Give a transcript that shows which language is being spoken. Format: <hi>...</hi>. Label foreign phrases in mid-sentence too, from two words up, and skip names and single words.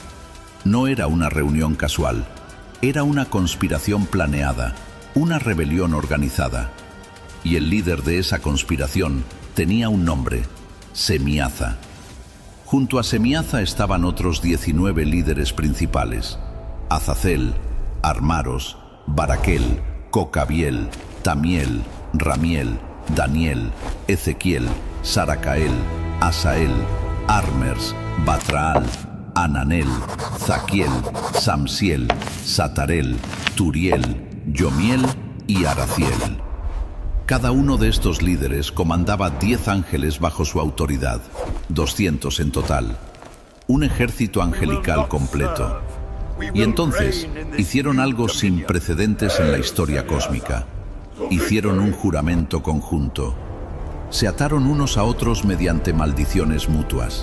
<es>No era una reunión casual, era una conspiración planeada, una rebelión organizada. Y el líder de esa conspiración tenía un nombre: Semiaza. Junto a Semiaza estaban otros 19 líderes principales: Azazel, Armaros, Baraquel, Cocabiel, Tamiel, Ramiel, Daniel, Ezequiel, Saracael, Asael, Armers, Batraal, Ananel, Zaquiel, Samsiel, Satarel, Turiel, Yomiel y Araciel. Cada uno de estos líderes comandaba 10 ángeles bajo su autoridad, 200 en total, un ejército angelical completo. Y entonces hicieron algo sin precedentes en la historia cósmica. Hicieron un juramento conjunto. Se ataron unos a otros mediante maldiciones mutuas.</es>